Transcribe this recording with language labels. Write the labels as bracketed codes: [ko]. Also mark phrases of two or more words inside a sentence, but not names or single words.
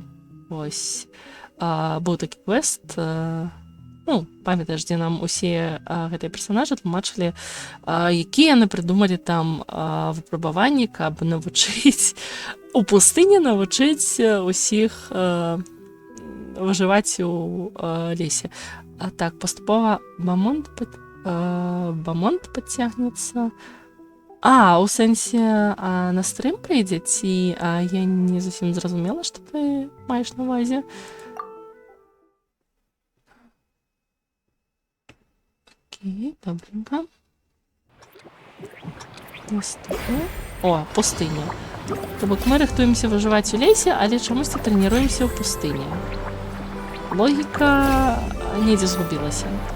[be] Вось, быў такі квест, ну, памятаеш, дзе нам усе гэтыя персонажы тлумачылі, якія яны прыдумалі там выпрабаванні, каб навучыць у пустыні навучыць усіх выжываць у лесе. Так, паступова бамонт падцягнецца. У сэнсе на стрым прыйдзе, ці я не зусім зразумела, што ты маеш на ўвазе. [uk] Окей, добренько. Наступне. [be] О, пустыня. То бок мы рыхтуемся выжываць у лесе, але чамусьці трэніруемся ў пустыні. Логіка недзе згубілася.